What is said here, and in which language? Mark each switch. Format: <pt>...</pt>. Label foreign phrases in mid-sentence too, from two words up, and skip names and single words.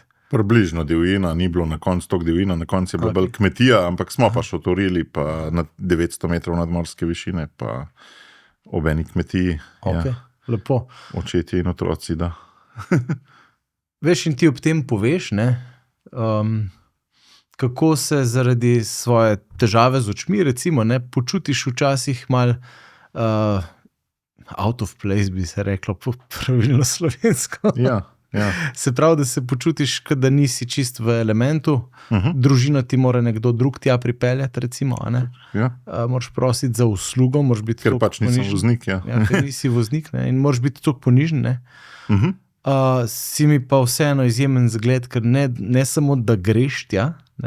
<sl>Približno divjina, ni bilo na koncu tok divjina, na koncu je bila bolj kmetija, ampak smo pa šotorili pa na 900 metrov nadmorske višine, pa ob eni kmetiji. Ok, lepo. Očetje in otroci, da. Veš, in ti ob tem poveš, ne, kako se zaradi svoje težave z očmi, recimo, ne, počutiš včasih mal</sl> <en>out of place,</en> <sl>bi se reklo po pravilno slovensko. Ja. Se pravi, da se počutiš, da nisi čist v elementu, družina ti mora nekdo drug tja pripeljati, recimo, a ne? Ja. Moraš prositi za uslugo, moraš biti ker pač nisem voznik, ja. Ja, ker nisi voznik, ne, in moraš biti toliko ponižen, ne? Si mi pa vseeno izjemen zgled, ker ne samo, da greš tja, ne?</sl>